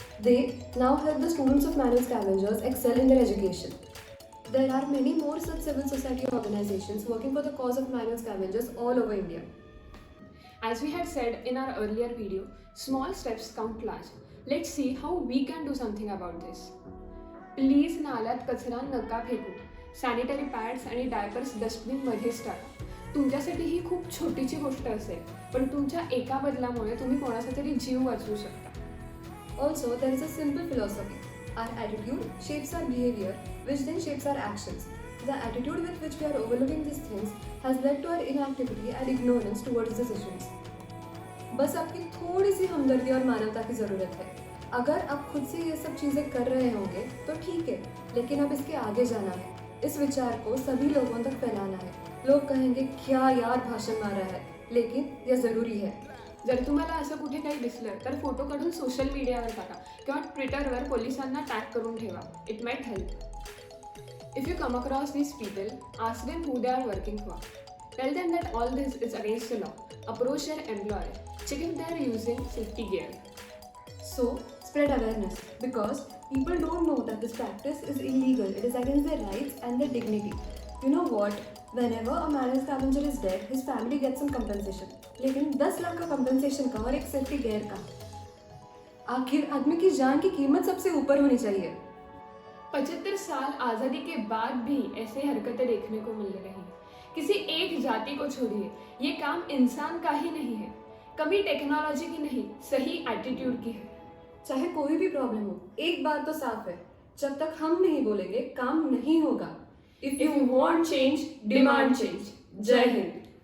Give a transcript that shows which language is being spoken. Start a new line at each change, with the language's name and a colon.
English: They now help the students of manual scavengers excel in their education. There are many more such civil society organizations working for the cause of manual scavengers all over India. As we had said in our earlier video, small steps count large. Let's see how we can do something about this.
Marathi: Please नाल्यात कचरा नका फेकू. Sanitary pads आणि diapers डस्टबिनमध्येच टाका. तुमच्यासाठी ही खूप छोटीची गोष्ट असेल, पण तुमच्या एका बदलामुळे तुम्ही कोणाचा तरी जीव वाचवू शकता.
English: Also, there is a simple philosophy. Our attitude shapes our behavior, which then shapes our actions. The attitude with which we are overlooking these things has led to our inactivity and ignorance towards these issues.
Hindi: बस आपकी थोड़ी सी हमदर्दी और मानवता की ज़रूरत है. अगर आप खुद से ये सब चीज़ें कर रहे होंगे तो ठीक है, लेकिन अब इसके आगे जाना है. इस विचार को सभी लोगों तक फैलाना है. लोग कहेंगे क्या यार भाषण मार रहा है, लेकिन यह ज़रूरी है.
Marathi: जर तुम्हाला असं कुठे काही दिसलं तर फोटो काढून सोशल मीडियावर टाका किंवा ट्विटरवर पोलिसांना टॅग करून ठेवा.
English: It might help. If you come across these people, ask them who they are working for. Tell them that all this is against the law. Approach their employer. Check if they are using safety gear. So, spread awareness because people don't know that this practice is illegal. It is against their rights and their dignity. You know what? Whenever a manual scavenger is dead, his family gets some compensation.
Hindi: लेकिन 10 लाख का compensation का और एक safety gear का. आखिर आदमी की जान की कीमत सबसे ऊपर होनी चाहिए. 75 साल आज़ादी के बाद भी ऐसे हरकतें देखने को मिल रही. किसी एक जाति को छोड़िए, ये काम इंसान का ही नहीं है. कमी टेक्नोलॉजी की नहीं, सही एटीट्यूड की है. चाहे कोई भी प्रॉब्लम हो, एक बात तो साफ है, जब तक हम नहीं बोलेंगे काम नहीं होगा.
English: If you want change, demand change.
Hindi: जय हिंद.